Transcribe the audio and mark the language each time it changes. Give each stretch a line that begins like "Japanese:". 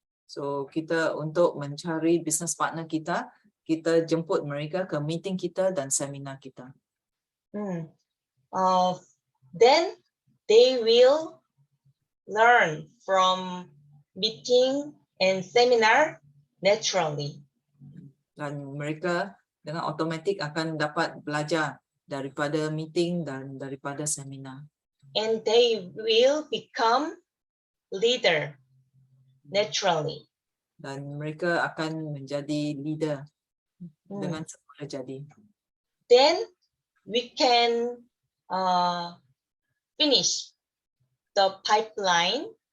Malay: So kita untuk mencari business partner kita, kita jemput mereka ke meeting kita dan seminar kita.
English: Then they will learn from meeting and seminar naturally.
Malay: Dan mereka dengan automatik akan dapat belajar daripada meeting dan daripada seminar.
English: And they will become leader naturally.
Malay: Dan mereka akan menjadi leader dengan semula jadi.
English: Then we can finish the pipeline.